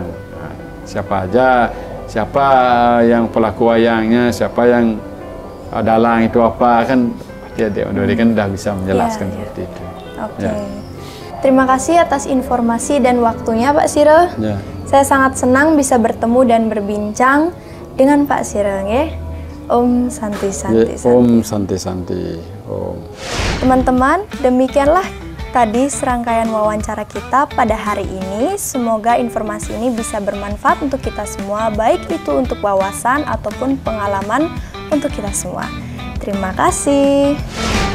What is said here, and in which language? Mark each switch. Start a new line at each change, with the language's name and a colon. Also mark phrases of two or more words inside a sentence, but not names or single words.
Indonesian: Siapa yang pelaku wayangnya, siapa yang dalang itu apa, kan Dek Madori kan udah bisa menjelaskan seperti itu. Oke. Terima kasih atas informasi dan waktunya Pak Siro. Saya sangat senang bisa bertemu dan berbincang dengan Pak Siro.
Sanskrit: Om Santi Santi. Om Santi Santi. Om.
Indonesian: Teman-teman, demikianlah tadi serangkaian wawancara kita pada hari ini. Semoga informasi ini bisa bermanfaat untuk kita semua, baik itu untuk wawasan ataupun pengalaman untuk kita semua. Terima kasih.